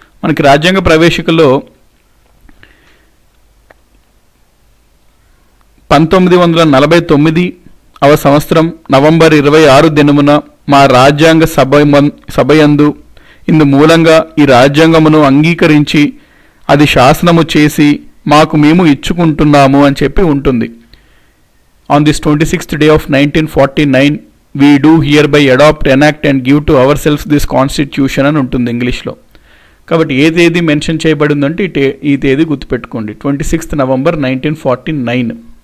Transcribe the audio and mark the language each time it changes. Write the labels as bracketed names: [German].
[Telugu] మనకి రాజ్యాంగ ప్రవేశికలో 1949వ సంవత్సరం నవంబర్ 26 దినమున మా రాజ్యాంగ సభయందు ఇందు మూలంగా ఈ రాజ్యాంగమును అంగీకరించి అది శాసనము చేసి మాకు మేము ఇచ్చుకుంటున్నాము అని చెప్పి ఉంటుంది. [English] on this 26th day of 1949 we do hereby adopt, enact and give to ourselves this constitution [Telugu] అని ఉంటుంది ఇంగ్లీష్లో. కాబట్టి ఏ తేదీ మెన్షన్ చేయబడిందంటే ఈ తేదీ గుర్తుపెట్టుకోండి, 26th November 1949.